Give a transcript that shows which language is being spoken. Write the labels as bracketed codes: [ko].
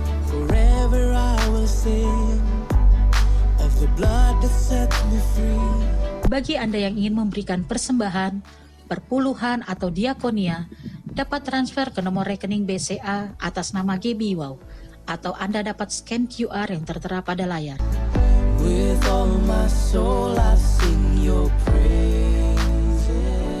[en] Forever I will sing of the blood that set me free. [id] Bagi Anda yang ingin memberikan persembahan, perpuluhan atau diakonia, dapat transfer ke nomor rekening BCA atas nama GBI Wow, atau Anda dapat scan QR yang tertera pada layar. [en] With all my soul I sing your praises.